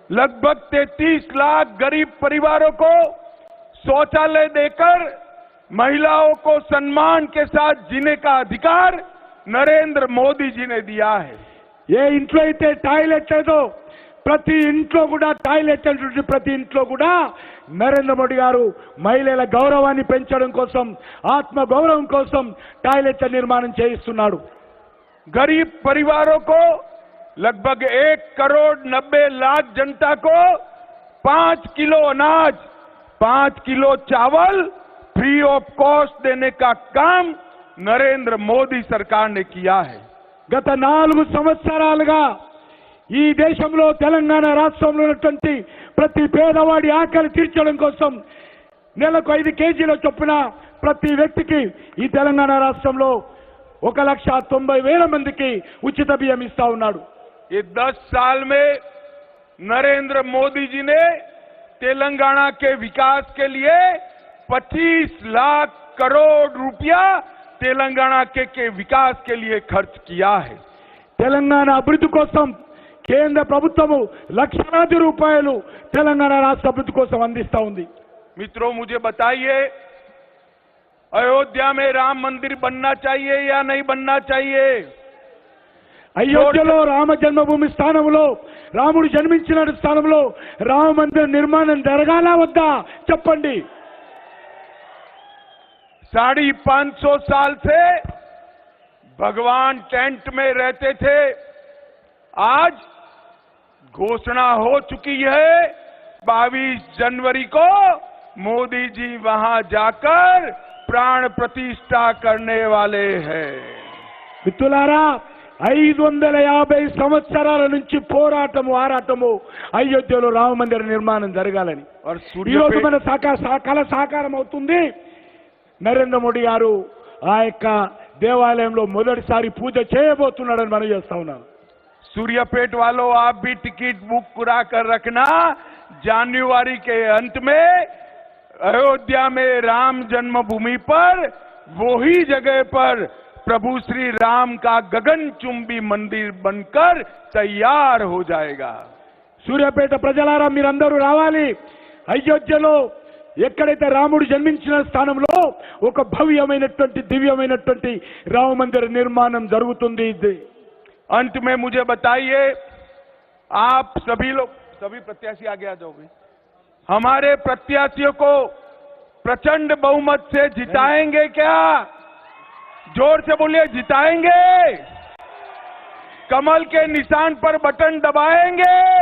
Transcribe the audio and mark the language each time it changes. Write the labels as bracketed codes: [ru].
[hi] लगभग 33 लाख गरीब परिवारों को शौचालय देकर महिलाओं को सम्मान के साथ जीने का अधिकार नरेंद्र मोदी जी ने दिया है. [te] ఏ ఇంట్లో అయితే టాయిలెట్ లేదో ప్రతి ఇంట్లో కూడా టాయిలెట్ అంటే ప్రతి ఇంట్లో కూడా నరేంద్ర మోడీ గారు మహిళల గౌరవాన్ని పెంచడం కోసం ఆత్మ గౌరవం కోసం టాయిలెట్ల నిర్మాణం చేయిస్తున్నాడు. [hi] गरीब परिवारों को लगभग 1 करोड़ 90 लाख जनता को 5 किलो अनाज 5 किलो चावल फ्री ऑफ कॉस्ट देने का काम नरेंद्र मोदी सरकार ने किया है. [te] గత 4 సంవత్సరాలుగా ఈ దేశంలో తెలంగాణ రాష్ట్రంలో ఉన్నటువంటి ప్రతి పేదవాడి ఆకలి తీర్చడం కోసం నెలకు 5 కేజీల చొప్పున ప్రతి వ్యక్తికి ఈ తెలంగాణ రాష్ట్రంలో 1,90,000 మందికి ఉచిత బియ్యం ఇస్తా ఉన్నాడు. [hi] ये 10 साल में नरेंद्र मोदी जी ने तेलंगाना के विकास के लिए 25 लाख करोड़ रुपया तेलंगाना के विकास के लिए खर्च किया है. [te] తెలంగాణ అభివృద్ధి కోసం కేంద్ర ప్రభుత్వము లక్షలాది రూపాయలు తెలంగాణ రాష్ట్ర అభివృద్ధి కోసం అందిస్తా ఉంది. [hi] मित्रों, मुझे बताइए, अयोध्या में राम मंदिर बनना चाहिए या नहीं बनना चाहिए? [te] అయోధ్యలో రామ జన్మభూమి స్థానంలో రాముడు జన్మించిన స్థానంలో రామ మందిర నిర్మాణం జరగాలా వద్దా చెప్పండి. [hi] 550 साल से भगवान टेंट में रहते थे. आज घोषणा हो चुकी है 22 जनवरी को मोदी जी वहां जाकर प्राण प्रतिष्ठा करने वाले हैं. [te] మిత్రులారా 550 సంవత్సరాల నుంచి పోరాటము ఆరాటము అయోధ్యలో రామ మందిర నిర్మాణం జరగాలని. [hi] और [te] ఈ రోజు [hi] सूर्य [te] మన కళ సాకారం అవుతుంది. నరేంద్ర మోడీ గారు ఆ యొక్క దేవాలయంలో మొదటిసారి పూజ చేయబోతున్నాడని మనం చేస్తా ఉన్నాం. [hi] सूर्यपेट वालों, आप भी टिकट बुक करा कर रखना. जनवरी के अंत में अयोध्या में राम जन्मभूमि पर वो ही जगह पर प्रभु श्री राम का गगनचुंबी मंदिर बनकर तैयार हो जाएगा. [te] సూర్యాపేట ప్రజలారా మీరందరూ రావాలి. అయోధ్యలో ఎక్కడైతే రాముడు జన్మించిన స్థానంలో ఒక భవ్యమైనటువంటి దివ్యమైనటువంటి రామ మందిర నిర్మాణం జరుగుతుంది. [hi] अंत में मुझे बताइए, आप सभी लोग, सभी प्रत्याशी आगे आ जाओगे, हमारे प्रत्याशियों को प्रचंड बहुमत से जिताएंगे क्या? जोर से बोलिए, जिताएंगे? कमल के निशान पर बटन दबाएंगे?